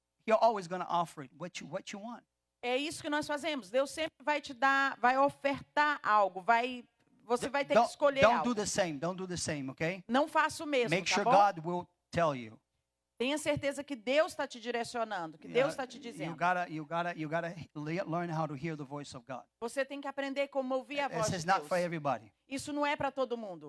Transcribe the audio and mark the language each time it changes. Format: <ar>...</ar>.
<en>You're always going to offer it, what you want.</en> <pt>É isso que nós fazemos. Deus sempre vai te dar, vai ofertar algo, você vai ter que escolher</pt> <en>Don't</en> <pt>algo.</pt> <en>do the same. Don't do the same, okay?</en> <pt>Não faça o mesmo,</pt> <en>Make</en> <pt>tá</pt> <en>sure</en> <pt>bom?</pt> <en>God will tell you.</en> <pt>Tenha certeza que Deus está te direcionando, que Deus está te</pt> <en>You</en> <pt>dizendo.</pt> <en>gotta learn how to hear the voice of God.</en> <pt>Você tem que aprender como ouvir a voz</pt> <en>This</en> <pt>de</pt> <en>is not</en> <pt>Deus.</pt> <en>for everybody.</en> <pt>Isso não é para todo mundo.</pt>